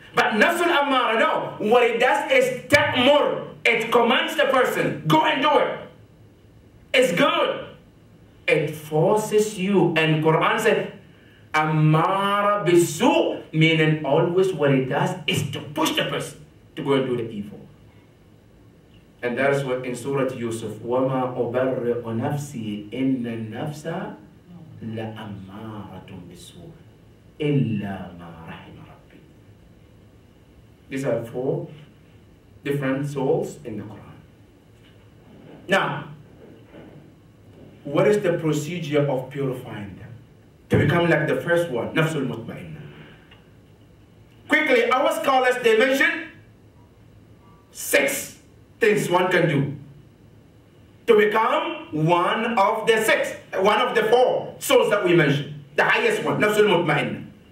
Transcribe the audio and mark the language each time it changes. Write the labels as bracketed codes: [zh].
[en] But nafsul ammara, no. What it does is ta'mur. It commands the person, go and do it. It's good. It forces you. And Quran said, ammara bisu, meaning always what it does is to push the person to go and do the evil. And that is what in Surah Yusuf, [ar] وَمَا أُبَرِّئُ نَفْسِي إِنَّ النَّفْسَ لَأَمَّارَةٌ بِالسُّوءِ إِلَّا مَا رَحِمَ رَبِّي. [en] These are 4 different souls in the Quran. Now, what is the procedure of purifying them to become like the first one, nafsul mutma'inna? Quickly, our scholars, they mention 6 things one can do to become one of the 6, one of the 4 souls that we mentioned, the highest one, nafsul mutma'inna.